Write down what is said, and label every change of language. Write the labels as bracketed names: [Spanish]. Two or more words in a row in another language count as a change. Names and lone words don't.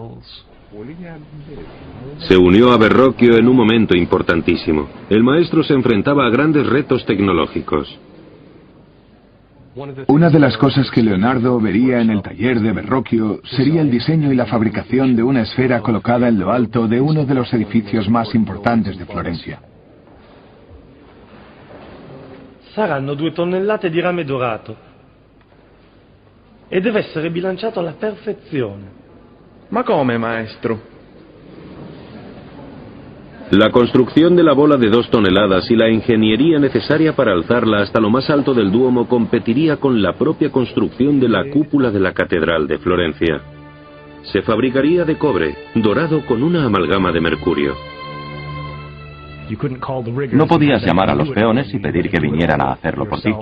[Spanish] Se unió a Verrocchio en un momento importantísimo. El maestro se enfrentaba a grandes retos tecnológicos. Una de las cosas que Leonardo vería en el taller de Verrocchio sería el diseño y la fabricación de una esfera colocada en lo alto de uno de los edificios más importantes de Florencia. [Italian] Saranno 2 tonnellate di rame dorato e deve essere bilanciato alla perfezione. Ma come, maestro? [Spanish] La construcción de la bola de 2 toneladas y la ingeniería necesaria para alzarla hasta lo más alto del Duomo competiría con la propia construcción de la cúpula de la Catedral de Florencia. Se fabricaría de cobre, dorado con una amalgama de mercurio. No podías llamar a los peones y pedir que vinieran a hacerlo por ti.